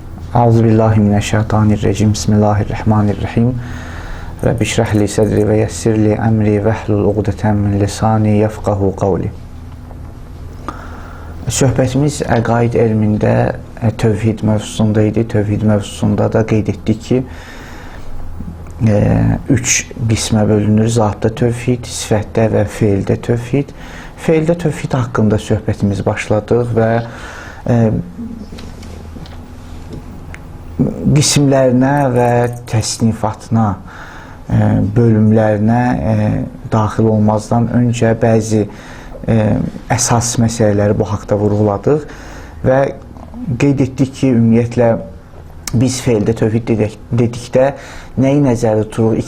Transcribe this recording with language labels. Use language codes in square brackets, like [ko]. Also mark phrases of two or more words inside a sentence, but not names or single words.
[ar] أعوذ بالله من الشيطان الرجيم. بسم الله الرحمن الرحيم. رب اشرح لي صدري ويسر لي أمري واحلل عقدة من لساني يفقهوا قولي. [az] Söhbətimiz əqaid elmində tövhid mövzusunda idi. Tövhid mövzusunda da qeyd etdik ki, 3 qismə bölünür. Zatda tövhid, sifətdə və feildə tövhid. Feildə tövhid haqqında söhbətimiz başladıq və qismlərinə və təsnifatına, bölümlərinə daxil olmazdan öncə bəzi əsas məsələləri bu haqda vurğuladıq və qeyd etdik ki, ümumiyyətlə biz feildə tövhid dedikdə nəyi nəzərdə tuturuq?